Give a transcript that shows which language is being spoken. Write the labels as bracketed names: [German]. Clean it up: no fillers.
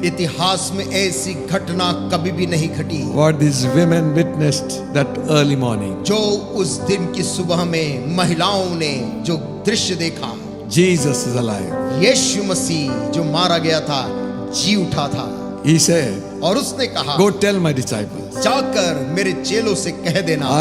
[Hindi] इतिहास में ऐसी घटना कभी भी नहीं घटी [English] What these women witnessed that early morning. [Hindi] जो उस दिन की सुबह में महिलाओं ने जो दृश्य देखा। [English] Jesus is alive. [Hindi] यीशु मसीह जो मारा गया था जी उठा था। [English] He said, [Hindi] और उसने कहा, [English] go tell my disciples, [Hindi] जाकर मेरे चेलों से कह देना,